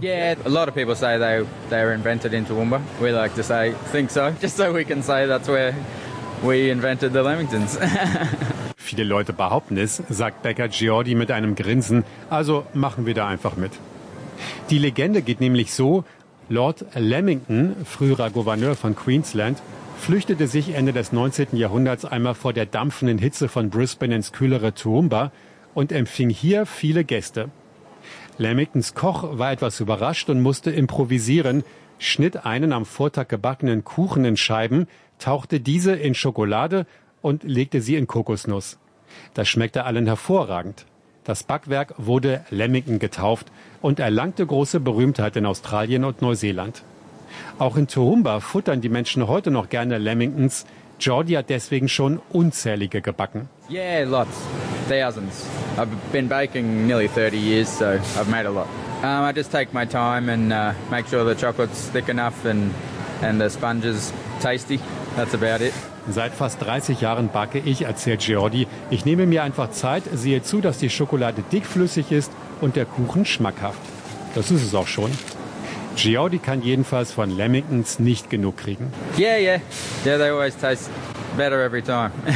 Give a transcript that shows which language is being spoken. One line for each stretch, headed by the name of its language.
English: Yeah, a lot of people say they were invented in Toowoomba. We like to say, think so, just so we can say that's where we invented the Lemmikens.
German: Viele Leute behaupten es, sagt Bäcker Geordie mit einem Grinsen. Also machen wir da einfach mit. Die Legende geht nämlich so, Lord Lemmington, früherer Gouverneur von Queensland, flüchtete sich Ende des 19. Jahrhunderts einmal vor der dampfenden Hitze von Brisbane ins kühlere Toowoomba und empfing hier viele Gäste. Lemmingtons Koch war etwas überrascht und musste improvisieren, schnitt einen am Vortag gebackenen Kuchen in Scheiben, tauchte diese in Schokolade und legte sie in Kokosnuss. Das schmeckte allen hervorragend. Das Backwerk wurde Lemmington getauft und erlangte große Berühmtheit in Australien und Neuseeland. Auch in Toowoomba futtern die Menschen heute noch gerne Lemmingtons. Geordie hat deswegen schon unzählige gebacken.
English: Yeah, lots. Thousands. I've been baking nearly 30 years, so I've made a lot. I just take my time and make sure the chocolate's thick enough and the sponge is tasty. That's about it.
German: Seit fast 30 Jahren backe ich, erzählt Geordie. Ich nehme mir einfach Zeit, sehe zu, dass die Schokolade dickflüssig ist und der Kuchen schmackhaft. Das ist es auch schon. Geordie kann jedenfalls von Lemmingtons nicht genug kriegen.
English: Yeah, yeah. Yeah, they always taste better every time.